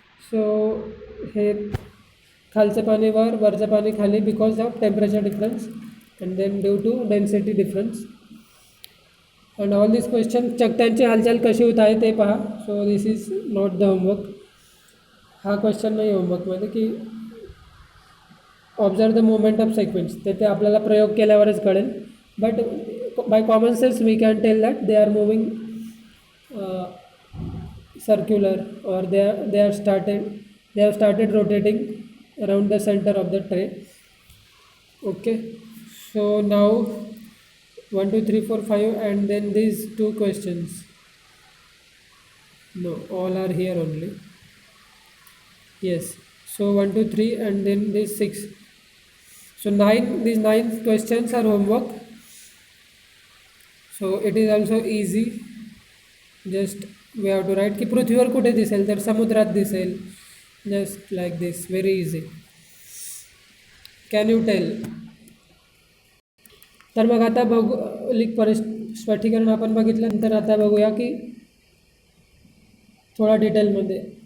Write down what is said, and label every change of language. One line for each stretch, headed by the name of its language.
English: so
Marathi: हे खालचं पाणी वरचं पाणी खाली
English: Because of temperature difference and then due to density difference. And all this question
Marathi: चकत्यांची हालचाल कशी होत आहे ते पहा.
English: So this is not the homework.
Marathi: हा क्वेश्चन नाही होमवर्कमध्ये की
English: observe the movement of sequence,
Marathi: ते आपल्याला प्रयोग केल्यावरच कळेल.
English: But by common sense we can tell that they are moving circular or they have started rotating around the center of the tray. Okay, so now 1 2 3 4 5 and then these two questions, no, all are here only. Yes, so 1 2 3 and then this 6. So these 9 questions are homework. So it is also easy. Just we have to write
Marathi: की पृथ्वीवर कुठे दिसेल, तर समुद्रात दिसेल.
English: Just like this, very easy. Can you tell?
Marathi: तर मग आता भौगोलिक स्फटिकीकरण आपण बघितल्यानंतर आता बघूया की थोडा डिटेलमध्ये.